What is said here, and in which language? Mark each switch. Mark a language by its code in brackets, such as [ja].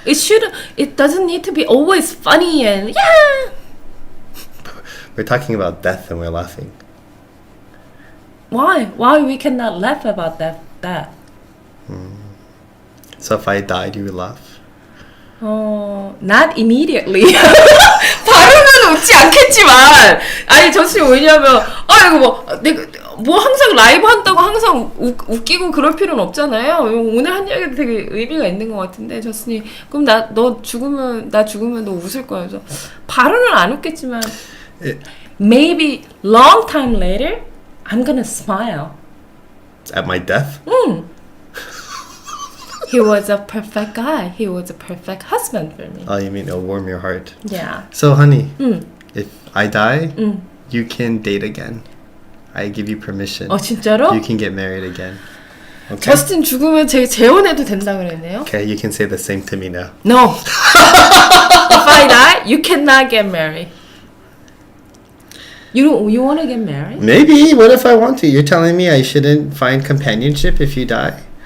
[en] It doesn't need to be always funny and yeah. We're talking about death and we're laughing. Why? Why we cannot laugh about that? So if I died, you would laugh? Not immediately. [ko] 바로는 웃지 않겠지만, 아니 저씨 왜냐면, 이거 내가 항상 라이브 한다고 항상 웃기고 그럴 필요는 없잖아요. 오늘 한 이야기 되게 의미가 있는 것 같은데, 저씨 그럼 나 죽으면 너 웃을 거야. 그래서 바로는 안 웃겠지만, [en] maybe long time later, I'm gonna smile. At my death? He was a perfect guy. He was a perfect husband for me. Oh, you mean it'll warm your heart? Yeah. So, honey, if I die, you can date again. I give you permission. [ko] 진짜로? [en] You can get married again. Okay? [ko] 저스틴 죽으면 재혼해도 된다 그랬네요. [en] Okay, you can say the same to me now. No. If I die, you cannot get married. You want to get married? Maybe. What if I want to? You're telling me I shouldn't find companionship if you die?